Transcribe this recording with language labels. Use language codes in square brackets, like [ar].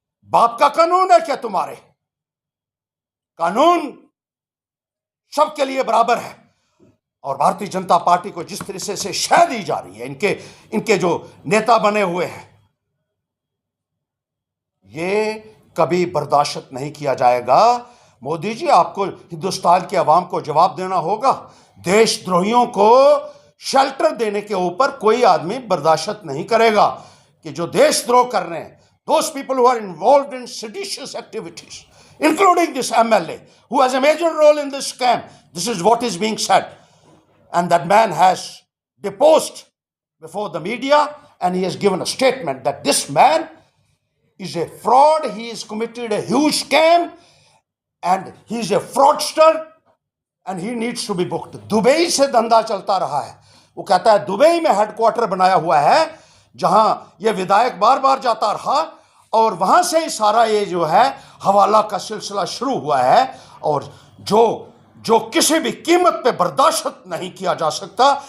[hi] बाप का कानून है क्या तुम्हारे? कानून सबके लिए बराबर है। और भारतीय जनता पार्टी को जिस तरह से शह दी जा रही है, इनके जो नेता बने हुए हैं, ये कभी बर्दाश्त नहीं किया जाएगा। मोदी जी, आपको हिंदुस्तान की आवाम को जवाब देना होगा। देशद्रोहियों को शेल्टर देने के ऊपर कोई आदमी बर्दाश्त नहीं करेगा कि जो देशद्रोह कर रहे हैं, [en] those people who are involved in seditious activities, including this MLA who has a major role in this scam. This is what is being said, and that man has deposed before the media and he has given a statement that this man is a fraud, he has committed a huge scam and he is a fraudster and he needs to be booked. [hi] Dubai से धंधा चलता रहा है। वो कहता है Dubai में headquarter बनाया हुआ है जहां ये विधायक बार बार जाता रहा और वहां से ही सारा ये जो है हवाला का सिलसिला शुरू हुआ है, और जो किसी भी कीमत पे बर्दाश्त नहीं किया जा सकता।